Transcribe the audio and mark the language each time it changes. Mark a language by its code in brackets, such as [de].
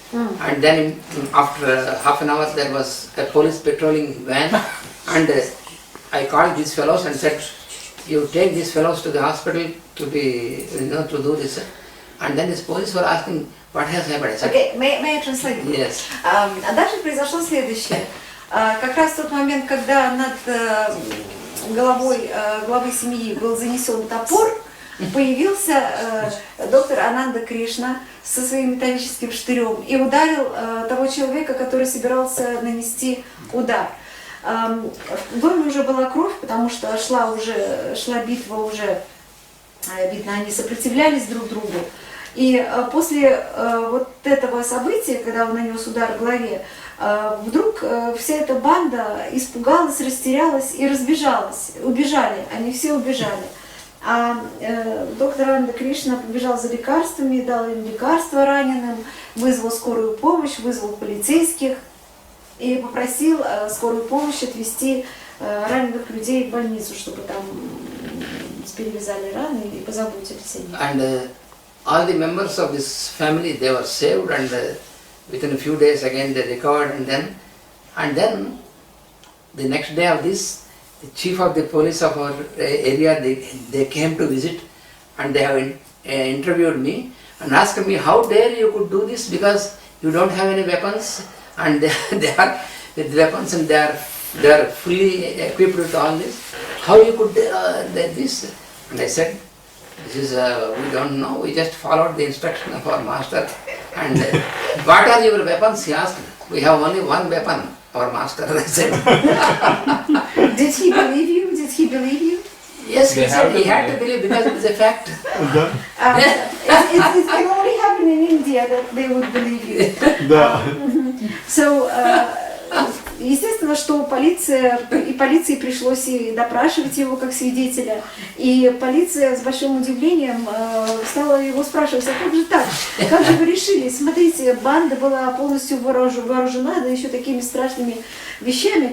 [en] And then after half an hour there was a police patrolling van, and I called these fellows and said, "You take these fellows to the hospital to be, to do this." And then this police were asking, "What has happened?" I said, Okay, may I translate? Yes. [ru] А дальше произошло следующее. Как раз в тот момент, когда над головой главы семьи был занесен топор, появился доктор Ананта Кришна со своим металлическим штырем и ударил того человека, который собирался нанести удар. В доме уже была кровь, потому что шла битва уже, видно, они сопротивлялись друг другу. И после вот этого события, когда он нанес удар в голове, вдруг вся эта банда испугалась, растерялась и разбежалась. Убежали, они все убежали. А доктор Ананта Кришна побежал за лекарствами, дал им лекарства раненым, вызвал скорую помощь, вызвал полицейских и попросил скорую помощь отвезти раненых людей в больницу, чтобы там перевязали раны и позаботились о них. [en] And all the members of this family, they were saved, and within a few days again they recovered, and then the next day of this, the chief of the police of our area, they came to visit, and they have interviewed me and asked me, "How dare you could do this, because you don't have any weapons, and they are with weapons and they are fully equipped with all this. How you could this?" And I said, "This is we don't know. We just followed the instruction of our master." And "What are your weapons?" he asked. "We have only one weapon, our master." I said. Did he believe you? Did he believe you? Yes, he said he had to believe because it is a fact. It can only happen in India that they would believe you. [ru] So, естественно, что полиции пришлось и допрашивать его как свидетеля, и полиция с большим удивлением стала его спрашивать: "А как же так? Как же вы решили? Смотрите, банда была полностью вооружена, да еще такими страшными вещами.